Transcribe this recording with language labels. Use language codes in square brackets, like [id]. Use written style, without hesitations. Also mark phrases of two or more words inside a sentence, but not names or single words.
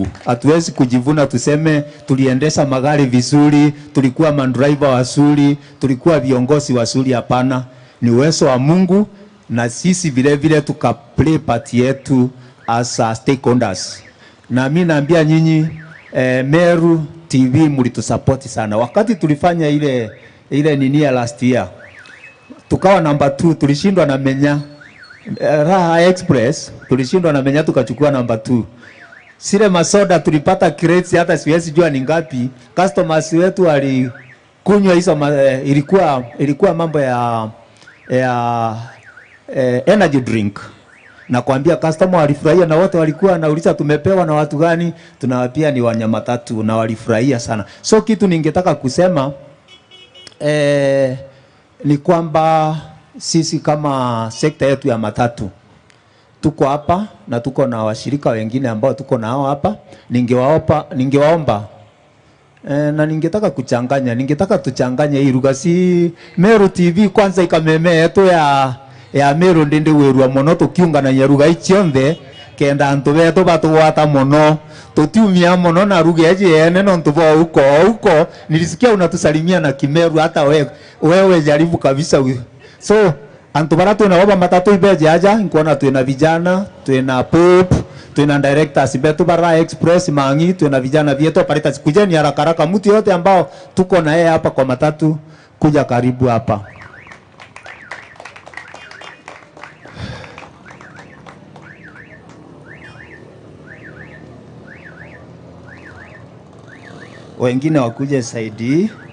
[sw] Hatuwezi kujivuna tuseme tuliendesha magari vizuri, tulikuwa mandriver wazuri, tulikuwa viongozi wazuri, hapana. Ni uwezo wa Mungu, na sisi vile vile tukaplay part yetu [en] as stakeholders. [sw] Na mimi naambia nyinyi Meru TV mlitusupport sana. Wakati tulifanya ile nini ya [en] last year, [sw] tukawa number 2, tulishindwa na Menya. Raha Express tulishindwa na Menya, tukachukua number 2. Sile masoda tulipata crates hata siwezi jua ni ngapi. Customers wetu walikunywa hizo ilikuwa mambo ya [en] energy drink. [sw] Na kuambia customer walifurahia, na wote walikuwa wanauliza tumepewa na watu gani, tunawapia ni wanyama matatu, na walifurahia sana. So kitu ningetaka kusema ni kwamba sisi kama sekta yetu ya matatu tuko hapa na tuko na washirika wengine ambao tuko nao hapa. Ningewaomba na ningetaka tuchanganye hii lugha. [mer] Si Meru TV kwanza ikameme yetu ya Meru ndende werua mono tukiunga na nyaruga ichionde kenda antu beto batugwata mono tutiumia mono na ruga yene no ntuvo [sw] huko nilisikia unatusalimia na Kimeru, hata wewe jaribu kabisa. [mer] So antu bara twina baba matatu ibeje aja nkuona twina vijana twina pop twina directors betu bara express mangi twina vijana [sw] vyetu parita kujeni haraka haraka mtu yote ambao tuko na yeye hapa kwa matatu kuja karibu hapa. Wengine wakuje saidi.